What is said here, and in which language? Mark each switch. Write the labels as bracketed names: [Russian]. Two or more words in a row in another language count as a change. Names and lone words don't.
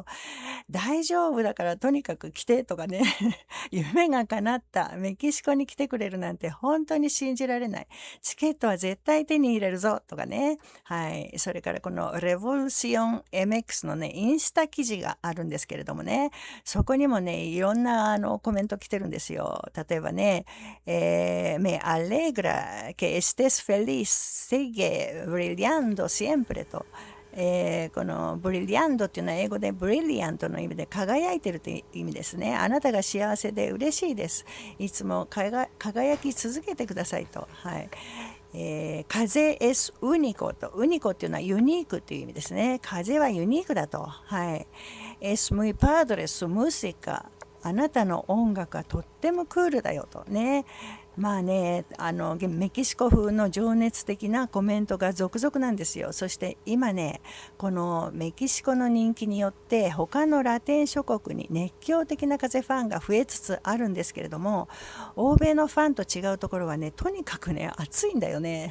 [Japanese] 大丈夫だからとにかく来てとかね、夢が叶ったメキシコに来てくれるなんて本当に信じられない。チケットは絶対手に入れるぞとかね。はい。それからこのレボルシオン MX のね、インスタ記事があるんですけれどもね、そこにもね、いろんなコメント来てるんですよ。例えばね、 [Spanish] me alegra que estés feliz, sigue brillando siempre [Japanese] と。このブリリアンドっていうのは英語でブリリアントの意味で輝いてるという意味ですね。あなたが幸せで嬉しいです。いつも輝き続けてくださいと。はい。風 [Spanish] es único [Japanese] と。ウニコっていうのはユニークっていう意味ですね。風はユニークだと。はい。 [Spanish] es muy padre su música。 [Japanese] あなたの音楽はとってもクールだよとね。まあね、メキシコ風の情熱的なコメントが続々なんですよ。そして今ね、このメキシコの人気によって他のラテン諸国に熱狂的な風ファンが増えつつあるんですけれども、欧米のファンと違うところはね、とにかくね、熱いんだよね。